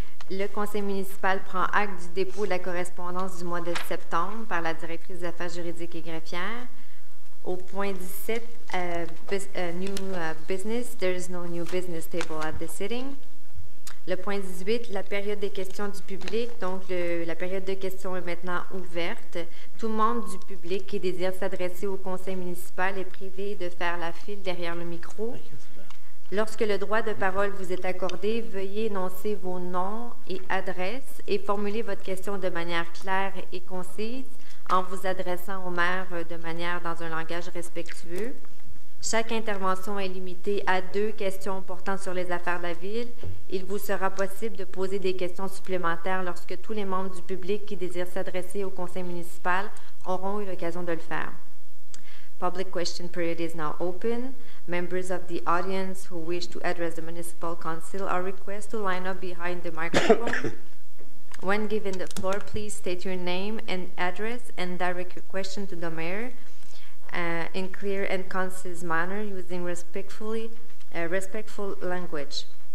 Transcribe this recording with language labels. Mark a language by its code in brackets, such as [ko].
[fr] Le conseil municipal prend acte du dépôt de la correspondance du mois de septembre par la directrice des affaires juridiques et greffières. Au point 17, [en] new business, there is no new business table at the sitting. [fr] Le point 18, la période des questions du public. Donc, la période de questions est maintenant ouverte. Tout membre du public qui désire s'adresser au conseil municipal est privé de faire la file derrière le micro. Lorsque le droit de parole vous est accordé, veuillez énoncer vos noms et adresses et formuler votre question de manière claire et concise en vous adressant au maire de manière dans un langage respectueux. Chaque intervention est limitée à 2 questions portant sur les affaires de la ville. Il vous sera possible de poser des questions supplémentaires lorsque tous les membres du public qui désirent s'adresser au conseil municipal auront eu l'occasion de le faire. [en] Public question period is now open. Members of the audience who wish to address the municipal council are requested to line up behind the microphone. When given the floor, please state your name and address and direct your question to the mayor in clear and concise manner using respectful language.